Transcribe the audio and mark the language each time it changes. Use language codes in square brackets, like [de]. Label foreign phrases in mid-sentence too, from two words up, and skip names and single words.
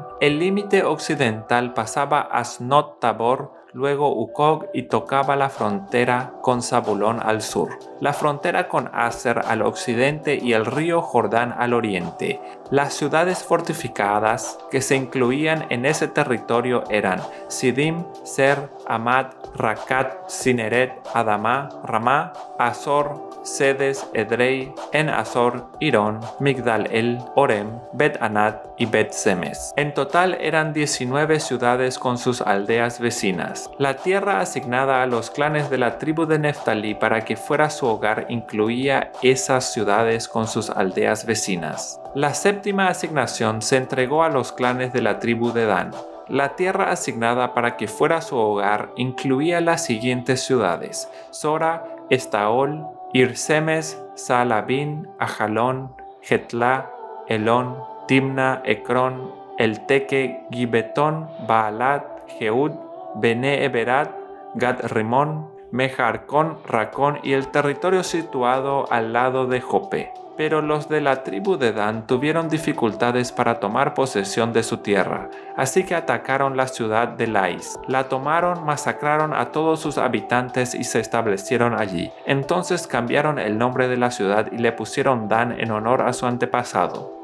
[es] El límite occidental pasaba a Asnot Tabor, luego Ucog y tocaba la frontera con Zabulón al sur, la frontera con Aser al occidente y el río Jordán al oriente. Las ciudades fortificadas que se incluían en ese territorio eran Sidim, Ser, Amad, Racat, Cineret, Adamá, Ramá, Azor, Sedes, Edrei, En Azor, Irón, Migdal-el, Orem, Bet-Anat y Bet-Semes. En total eran 19 ciudades con sus aldeas vecinas. La tierra asignada a los clanes de la tribu de Neftalí para que fuera su hogar incluía esas ciudades con sus aldeas vecinas. La séptima asignación se entregó a los clanes de la tribu de Dan. La tierra asignada para que fuera su hogar incluía las siguientes ciudades: Sora, Estaol, Irsemes, Saalabín, Ajalón, Getlá, Elón, Timna, Ecrón, Elteque, Gibetón, Baalat, Jeúd, Bene Eberat, Gad Rimón, Mejarcón, Racón y el territorio situado al lado de Jope. Pero los de la tribu de Dan tuvieron dificultades para tomar posesión de su tierra, así que atacaron la ciudad de Lais. La tomaron, masacraron a todos sus habitantes y se establecieron allí. Entonces cambiaron el nombre de la ciudad y le pusieron Dan en honor a su antepasado.